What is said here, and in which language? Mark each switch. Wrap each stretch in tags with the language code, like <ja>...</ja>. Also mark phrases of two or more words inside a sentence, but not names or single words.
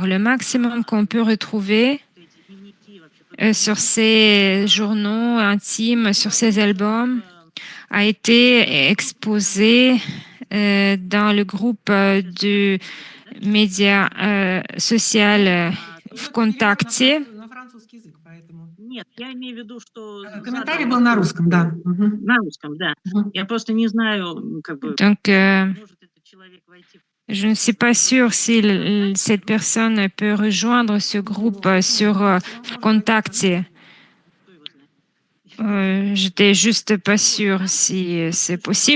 <fr>Le maximum qu'on peut retrouver sur ces journaux intimes, sur ces albums, a été exposé dans le groupe du média social ВКонтакте.</fr> <ru>Комментарий был на русском, да. Мгм. Мгм.</ru> <fr>Donc, je ne suis pas sûre si cette personne peut rejoindre ce groupe sur ВКонтакте. J'étais juste pas sûre si c'est possible.</fr>